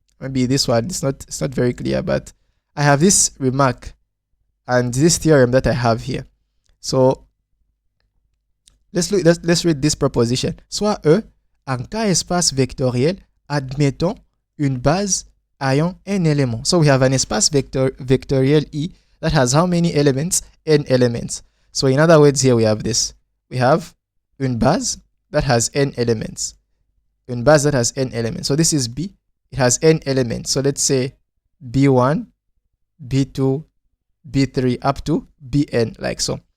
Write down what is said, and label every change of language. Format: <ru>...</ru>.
<en>Maybe this one it's not very clear, but I have this remark and this theorem that I have here. So let's read this proposition.</en> <fr>Soit E, en cas espace vectoriel, admettons une base ayant n éléments.</fr> <en>So we have an espace vectoriel E that has how many elements? N elements. So in other words, here we have this. We have une base that has n elements. Une base that has n elements. So this is B. It has n elements. So let's say B1, B2, B3 up to Bn, like so.</en>